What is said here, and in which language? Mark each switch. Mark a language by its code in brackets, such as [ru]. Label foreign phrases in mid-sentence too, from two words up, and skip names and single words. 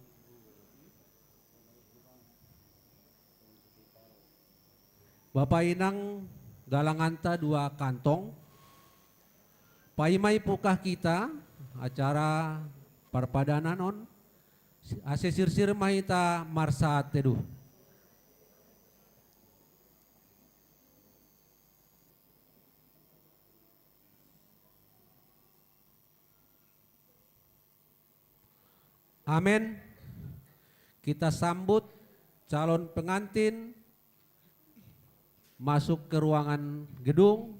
[bts] Bapak Inang galanganta 2 kantong. Paimai pukah kita acara perpadanan on. Ase sir mahita marsa teduh. Amin. [id] Kita sambut calon pengantin masuk ke ruangan gedung.